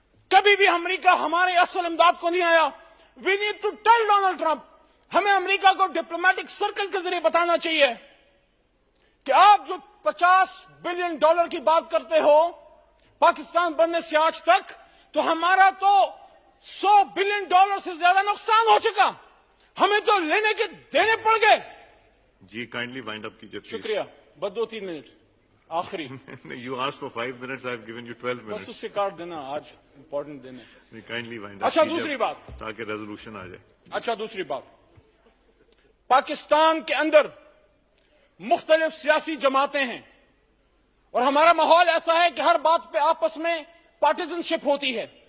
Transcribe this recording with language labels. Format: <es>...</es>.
<ur>کبھی بھی امریکہ ہمارے اصل امداد کو نہیں آیا.</ur> <en>we need to tell Donald Trump,</en> <ur>ہمیں امریکہ کو ڈپلومیٹک سرکل کے ذریعے بتانا چاہیے کہ آپ جو $50 بلین کی بات کرتے ہو پاکستان بننے سے آج تک, تو ہمارا تو $100 بلین سے زیادہ نقصان ہو چکا, ہمیں تو لینے کے دینے پڑ گئے. جی</ur> <en>kindly wind up</en> <ur>کیجیے. شکریہ. بس 2-3 منٹ آخری.</ur> <en>You asked for 5 minutes, I have given you 12</en> <ur>بس</ur> <en>minutes.</en> <ur>اس سے کاٹ دینا, آج امپورٹنٹ دینے.</ur> <en>Kindly wind up.</en> <ur>اچھا دوسری بات. تاکہ ریزولوشن آ جائے. اچھا دوسری بات, پاکستان کے اندر مختلف سیاسی جماعتیں ہیں اور ہمارا ماحول ایسا ہے کہ ہر بات پہ آپس میں پارٹیزن شپ ہوتی ہے.</ur>